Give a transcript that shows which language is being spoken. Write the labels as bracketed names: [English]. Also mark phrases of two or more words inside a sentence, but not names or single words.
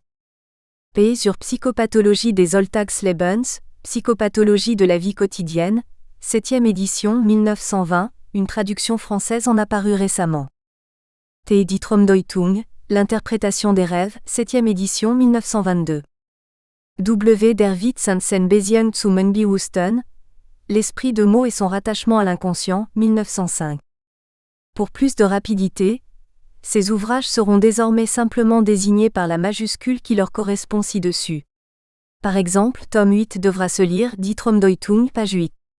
[French] P. Sur psychopathologie des Alltagslebens, psychopathologie de la vie quotidienne, 7e édition 1920, une traduction française en a paru récemment. T. Die Traumdeutung, l'interprétation des rêves, 7e édition 1922. W. Der Witz und seine Beziehung zum Unbewussten, l'esprit de mots et son rattachement à l'inconscient, 1905. Pour plus de rapidité, ces ouvrages seront désormais simplement désignés par la majuscule qui leur correspond ci-dessus. Par exemple, tome 8 devra se lire Die Traumdeutung, page 8.